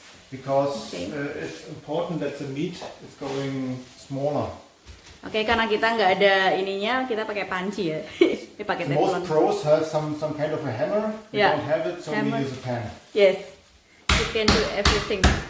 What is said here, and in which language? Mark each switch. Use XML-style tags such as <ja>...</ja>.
<en>Because it's important that the meat is going smaller.</en> <id>Oke, karena kita nggak ada ininya, kita pakai panci ya. Ini pakai teflon.</id> <en>Most pros have some kind of a hammer. We don't have it, so hammer. we use a pan. Yes, you can do everything.</en>